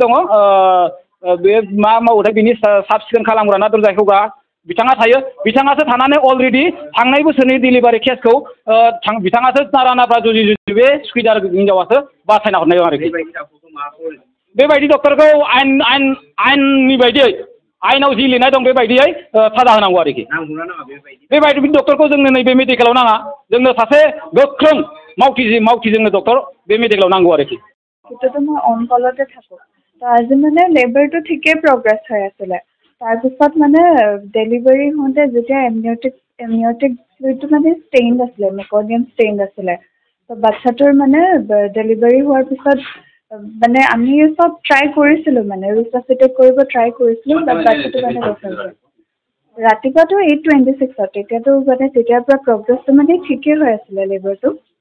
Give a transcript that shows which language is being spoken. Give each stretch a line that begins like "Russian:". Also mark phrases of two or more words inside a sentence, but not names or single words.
Bodo: दङ बे मा मावोथाय बिनि साब सिखोन खालामग्रा ना दरजा होग्रा बिथाङा थायो बिथाङासो थानानै अलरेडि थांनाय बोसोरनि डिलिभारि केसखौ बिथाङासो नारा नाफ्रा जुजि बे सुखिदार हिन्जावासो बासायना हरनाय आरोखि बेबायदि डक्टरखौ आयेननि बायदियै आयेनाव जि लिरनाय दं बेबायदियै साजा होनांगौ आरोखि बेबायदि डक्टरखौ जोंनो नैबे मेडिकेलाव नाङा जोंनो सासे गोख्रों मावथि जोंनो डक्टर बे मेडिकेलाव नांगौ आरोखि
Assamese: এতিয়াতো মই অন কলতে থাকোঁ তো আজি মানে লেবাৰটো ঠিকেই প্ৰগ্ৰেছ হৈ আছিলে তাৰপিছত মানে ডেলিভাৰী হওঁতে যেতিয়া এমনিয়টিক ফ্লুইডটো মানে ষ্টেইন আছিলে মেকনিয়াম ষ্টেইন আছিলে তো বাচ্ছাটোৰ মানে ডেলিভাৰী হোৱাৰ পিছত মানে আমি চব ট্ৰাই কৰিছিলোঁ মানে ৰিচাচিটেট কৰিব ট্ৰাই কৰিছিলোঁ বাট বাচ্ছাটো মানে ৰখাইছে ৰাতিপুৱাতো 8:26 তেতিয়াতো মানে তেতিয়াৰ পৰা প্ৰগ্ৰেছটো মানে ঠিকেই হৈ আছিলে লেবাৰটো